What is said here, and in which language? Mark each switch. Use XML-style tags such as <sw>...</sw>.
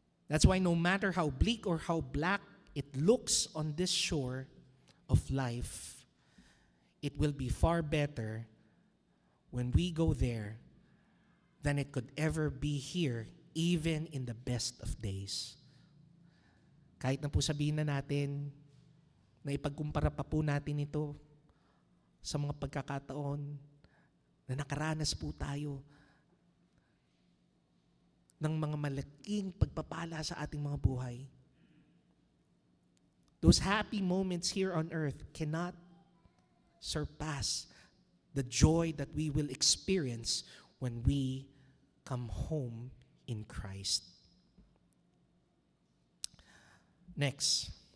<en>That's why no matter how bleak or how black it looks on this shore of life, it will be far better when we go there than it could ever be here, even in the best of days.</en> <tl>Kahit na po sabihin na natin na ipagkumpara pa po natin ito sa mga pagkakataon na nakaranas po tayo ng mga malaking pagpapala sa ating mga buhay.</tl> <en>Those happy moments here on earth cannot surpass the joy that we will experience when we come home in Christ. Next.</en>